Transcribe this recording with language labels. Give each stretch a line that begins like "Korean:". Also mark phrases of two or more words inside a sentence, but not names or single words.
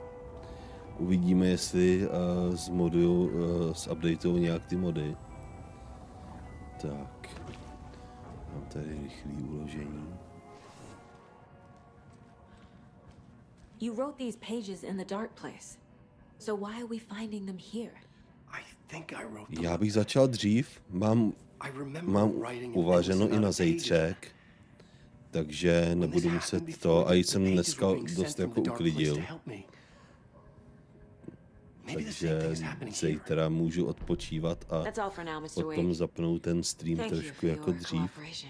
Czech: Uvidíme, jestli zupdateujou nějak ty mody. Tak. Mám tady rychlý uložení.
English: You wrote these pages in the dark place. So why are we finding them here?
Czech: Já bych začal dřív, mám uvařeno i na zítřek, takže nebudu muset to, a jsem dneska dost jako uklidil. Takže zítra můžu odpočívat a potom zapnout ten stream trošku jako dřív.